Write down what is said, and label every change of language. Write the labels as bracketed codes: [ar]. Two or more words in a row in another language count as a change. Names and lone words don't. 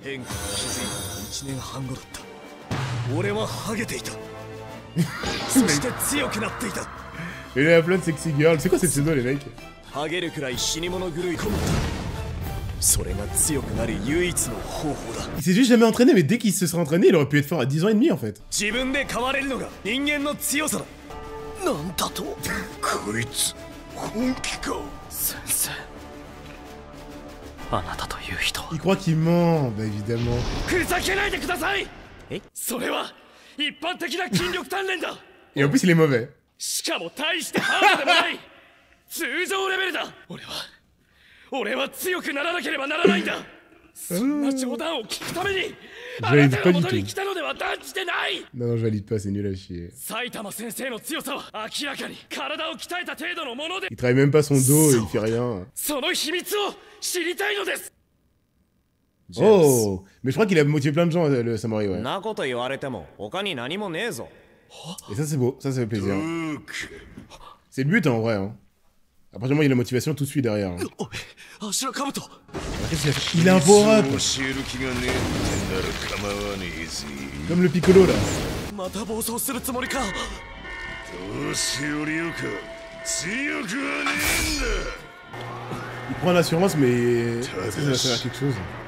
[fr] Et là, plein de [en] sexy girl. [fr] C'est quoi cette pseudo les mecs? Il s'est juste jamais entraîné, mais dès qu'il se serait entraîné, il aurait pu être fort à 10 ans et demi en fait. [ja] こいつ本気か。 [fr] Il croit qu'il ment, bah évidemment. Et en plus il est mauvais. [ja] しかも大してハードでもない通常レベルだ。俺は強くならなければならないんだ。そんな冗談を聞くためにあなたが元に来たのでは断じてない。 [fr] Non, non, je valide pas, c'est nul à chier. [ja] 埼玉先生の強さは明らかに体を鍛えた程度のもので、 [fr] Il travaille même pas son dos et il fait rien. [ja] その秘密を知りたいのです。 [fr] Oh, mais je crois qu'il a motivé plein de gens, le samouraï, ouais. [ja] なこと言われても他に何もねえぞ。 [fr] Et ça c'est beau, ça fait plaisir. C'est le but hein, en vrai. Hein. À partir du moment où il y a la motivation, tout suit derrière. Hein. Qu'est-ce qu'il a fait? Il a un power-up. Comme le piccolo là. Il prend l'assurance mais ça va faire quelque chose.